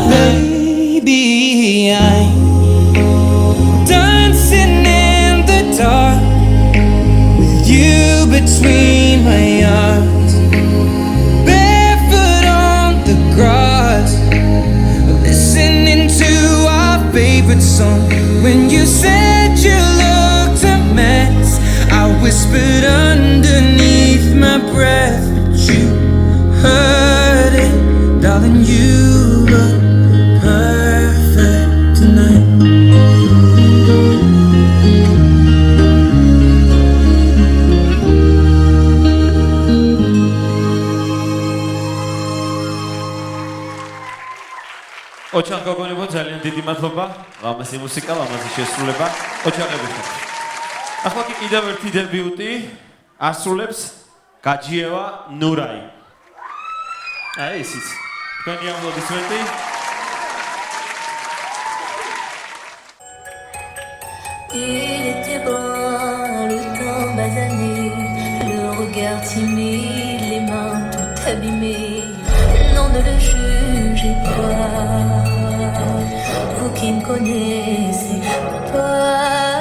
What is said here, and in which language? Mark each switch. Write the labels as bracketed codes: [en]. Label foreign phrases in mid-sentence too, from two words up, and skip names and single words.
[en] Baby, I'm dancing in the dark with you between my arms, barefoot on the grass, listening to our favorite song. When you said you looked a mess, I whispered underneath my breath, but you heard it, darling. You look perfect tonight. [ka] ოჩახ გოგონებო, ძალიან დიდი მადლობა. ლამაზი მუსიკა, ლამაზი შესრულება. ოჩახები ხართ. ახლა კი კიდევ ერთი დებიუტი ასრულებს გაჯიევა ნურაი. აი ისიც. თქვენი აპლოდისმენტი. [fr] Il était bon, le temps basané, le regard timide, les mains tout abîmées. Non, ne le jugez pas, vous qui me connaissez pas.